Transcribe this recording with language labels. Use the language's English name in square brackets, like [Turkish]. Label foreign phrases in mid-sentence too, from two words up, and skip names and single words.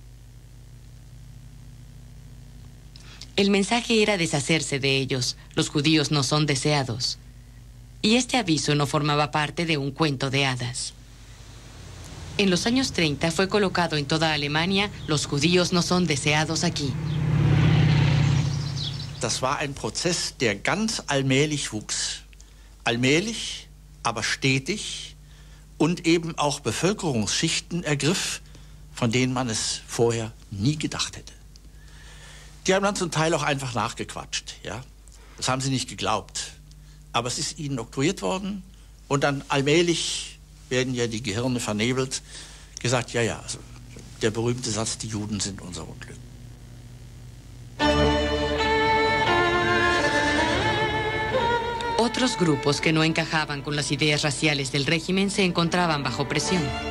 [Spanish] El mensaje era deshacerse de ellos. Los judíos no son deseados. Y este aviso no formaba parte de un cuento de hadas. En los años 30 fue colocado en toda Alemania: los judíos no son deseados aquí. [German] Das war ein Prozess, der ganz allmählich wuchs. Allmählich, aber stetig und eben auch Bevölkerungsschichten ergriff, von denen man es vorher nie gedacht hätte. Die haben dann zum Teil auch einfach nachgequatscht, ja. Das haben sie nicht geglaubt. Aber es ist ihnen oktroyiert worden und dann allmählich werden ja die Gehirne vernebelt, gesagt, ja, also der berühmte Satz, die Juden sind unser Unglück. [Spanish] Otros grupos que no encajaban con las ideas raciales del régimen se encontraban bajo presión.